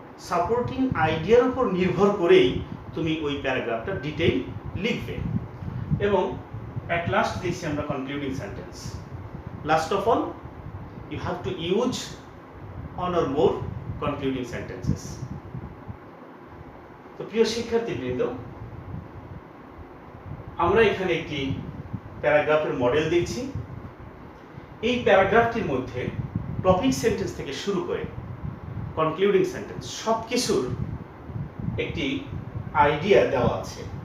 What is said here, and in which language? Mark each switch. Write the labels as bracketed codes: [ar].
[bn] Supporting idea এর উপর নির্ভর করেই তুমি ওই প্যারাগ্রাফটা ডিটেইল লিখবে। এবং [en] at last [bn] দেখছি আমরা [en] concluding sentence. Last of all, you have to use one or more concluding sentences. [bn] তো প্রিয় শিক্ষার্থীবৃন্দ, আমরা এখানে একটি প্যারাগ্রাফের মডেল দেখছি। এই প্যারাগ্রাফটির মধ্যে টপিক সেন্টেন্স থেকে শুরু করে কনক্লুডিং সেন্টেন্স সবকিছুর একটি আইডিয়া দেওয়া আছে।